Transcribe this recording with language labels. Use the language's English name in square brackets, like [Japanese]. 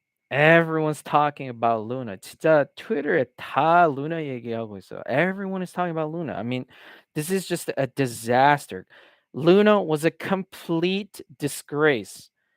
[English] Everyone's talking about Luna. [Korean] 진짜 트위터에 다 Luna 얘기하고 있어요. [English] Everyone is talking about Luna. I mean, this is just a disaster. Luna was a complete disgrace.